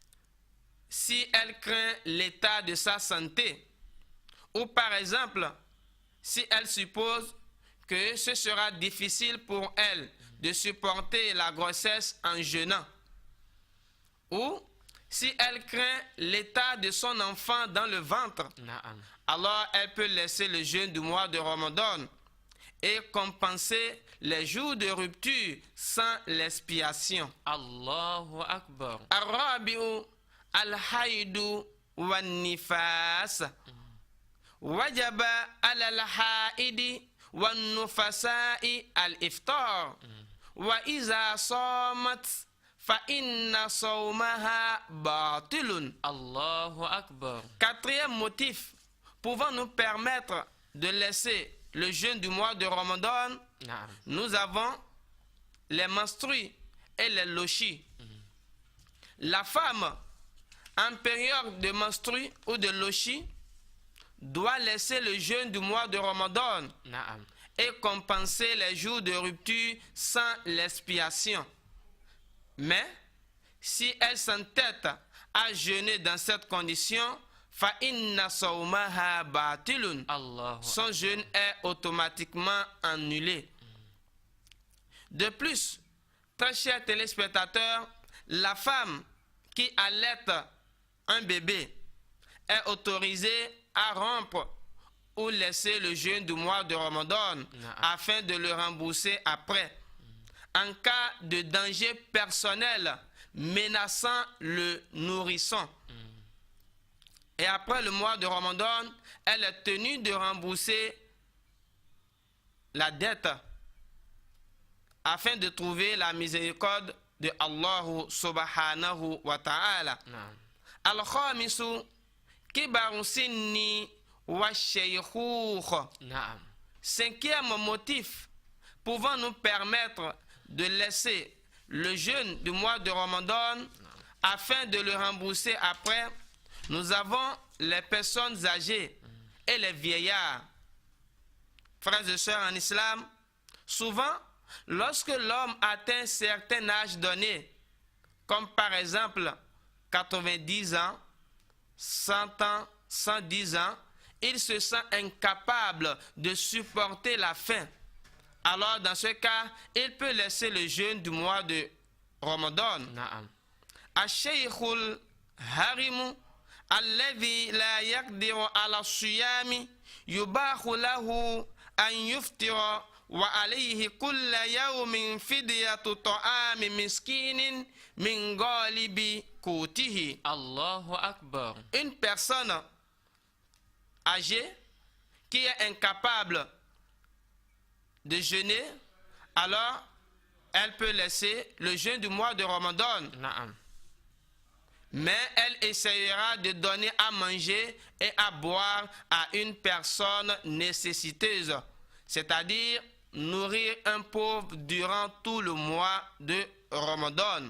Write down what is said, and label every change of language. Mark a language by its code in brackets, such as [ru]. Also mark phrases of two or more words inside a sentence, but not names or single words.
[fr] si elle craint l'état de sa santé ou par exemple si elle suppose que ce sera difficile pour elle de supporter la grossesse en jeûnant, ou si elle craint l'état de son enfant dans le ventre, Naam. alors elle peut laisser le jeûne du mois de Ramadan. et compenser les jours de rupture sans l'expiation. [ar] الله أكبر. الرابع الحيض والنفاس وجب على الحائض والنفساء الإفطار وإذا صامت فإن صومها باطل. الله أكبر. [fr] Quatrième motif pouvant nous permettre de laisser le jeûne du mois de Ramadan, Naam. nous avons les menstrues et les lochis. La femme en période de menstrues ou de lochis doit laisser le jeûne du mois de Ramadan Naam. et compenser les jours de rupture sans l'expiation. Mais si elle s'entête à jeûner dans cette condition, [ar] فإن صومها باطل. [fr] Allahu Son jeûne est automatiquement annulé. De plus, très chers téléspectateurs, la femme qui allaite un bébé est autorisée à rompre ou laisser le jeûne du mois de Ramadan afin de le rembourser après. En cas de danger personnel menaçant le nourrisson. Et après le mois de Ramadan, elle est tenue de rembourser la dette afin de trouver la miséricorde de Allah [ar] سبحانه وتعالى. [fr] Naam. [ar] الخامس كبر السن والشيخوخة. [fr] Naam. Cinquième motif pouvant nous permettre de laisser le jeûne du mois de Ramadan afin de le rembourser après, nous avons les personnes âgées et les vieillards. Frères et sœurs en islam, souvent, lorsque l'homme atteint un certain âge donné, comme par exemple 90 ans, 100 ans, 110 ans, il se sent incapable de supporter la faim. Alors, dans ce cas, il peut laisser le jeûne du mois de Ramadan. Naam. [ar] الشيخ الهرم الذي لا يقدر على الصيام يباح له أن يفطر وعليه كل يوم فدية طعام مسكين من غالب قوته. الله أكبر. [fr] Une personne âgée qui est incapable de jeûner, alors elle peut laisser le jeûne du mois de Ramadan. Naam. Mais elle essayera de donner à manger et à boire à une personne nécessiteuse, c'est-à-dire nourrir un pauvre durant tout le mois de Ramadan.